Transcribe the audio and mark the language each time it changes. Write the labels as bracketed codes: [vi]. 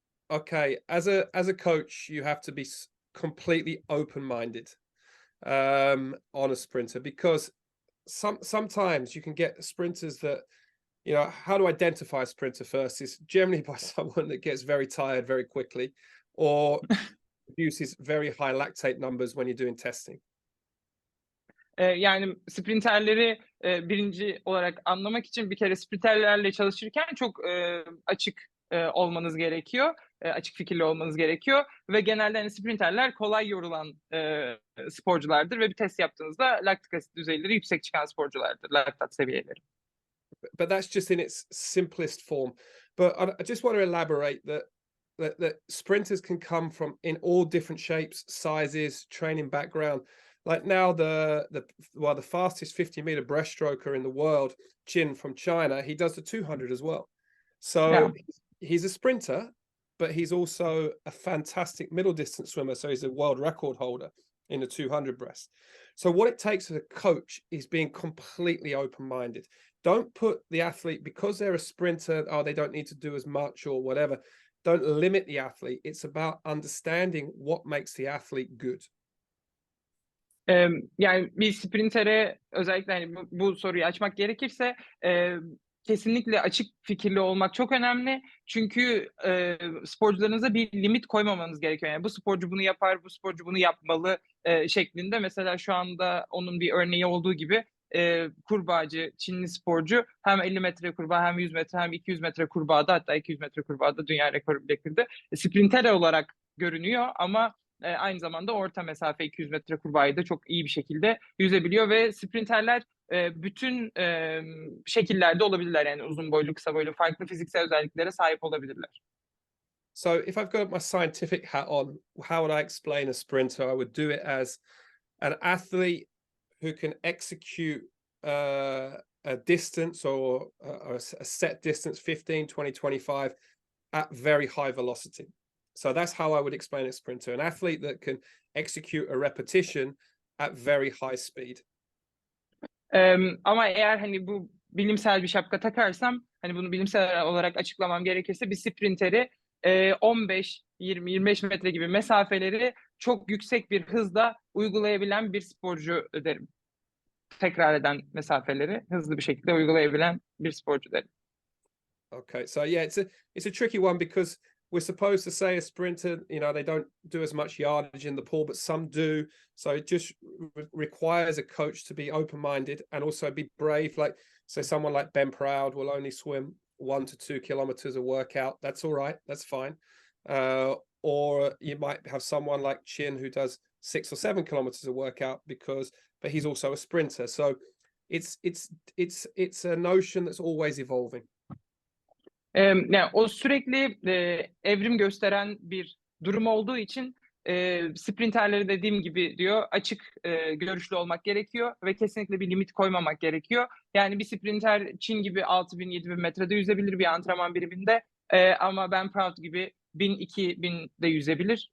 [en] Okay, as a coach, you have to be completely open-minded on a sprinter, because sometimes you can get sprinters that, you know, how to identify a sprinter first is generally by someone that gets very tired very quickly or produces very high lactate numbers when you're doing testing. [tr] Yani sprinterleri birinci olarak anlamak için bir kere sprinterlerle çalışırken çok açık olmanız gerekiyor. Açık fikirli olmanız gerekiyor ve genelde hani sprinterler kolay yorulan sporculardır ve bir test yaptığınızda laktik asit düzeyleri yüksek çıkan sporculardır, laktat seviyeleri. [en] But that's just in its simplest form. But I just want to elaborate that sprinters can come from in all different shapes, sizes, training background. Like now, the fastest 50-meter breaststroker in the world, Jin from China, he does the 200 as well. So Yeah. He's a sprinter, but he's also a fantastic middle distance swimmer. So he's a world record holder in the 200 breast. So what it takes as a coach is being completely open-minded. Don't put the athlete, because they're a sprinter, oh, they don't need to do as much or whatever. Don't limit the athlete. It's about understanding what makes the athlete good. [tr] Yani bir sprintere özellikle hani bu soruyu açmak gerekirse kesinlikle açık fikirli olmak çok önemli. Çünkü sporcularınıza bir limit koymamanız gerekiyor. Yani bu sporcu bunu yapar, bu sporcu bunu yapmalı şeklinde. Mesela şu anda onun bir örneği olduğu gibi kurbağacı, Çinli sporcu hem 50 metre kurbağa hem 100 metre hem 200 metre kurbağada, hatta 200 metre kurbağada dünya rekoru bile kırdı. Sprinter olarak görünüyor ama aynı zamanda orta mesafe 200 metre kurbağayı da çok iyi bir şekilde yüzebiliyor ve sprinterler bütün şekillerde olabilirler. Yani uzun boylu, kısa boylu, farklı fiziksel özelliklere sahip olabilirler. [en] So if I've got my scientific hat on, how would I explain a sprinter? I would do it as an athlete who can execute a distance or a set distance, 15, 20, 25, at very high velocity. So that's how I would explain a sprinter, an athlete that can execute a repetition at very high speed. [tr] Ama eğer hani bu bilimsel bir şapka takarsam, hani bunu bilimsel olarak açıklamam gerekirse, bir sprinteri 15, 20, 25 metre gibi mesafeleri çok yüksek bir hızla uygulayabilen bir sporcu derim. Tekrar eden mesafeleri hızlı bir şekilde uygulayabilen bir sporcu derim. [en] Okay, so yeah, it's a tricky one because we're supposed to say a sprinter, they don't do as much yardage in the pool, but some do. So it just requires a coach to be open-minded and also be brave. Like, say, someone like Ben Proud will only swim 1 to 2 kilometers a workout. That's all right. That's fine. Or you might have someone like Chin who does 6 or 7 kilometers a workout but he's also a sprinter. So it's a notion that's always evolving. [tr] Yani o sürekli evrim gösteren bir durum olduğu için sprinterleri dediğim gibi diyor, açık görüşlü olmak gerekiyor ve kesinlikle bir limit koymamak gerekiyor. Yani bir sprinter Çin gibi 6.000-7.000 metrede yüzebilir bir antrenman biriminde, ama Ben Proud gibi 1.000-2.000'de yüzebilir.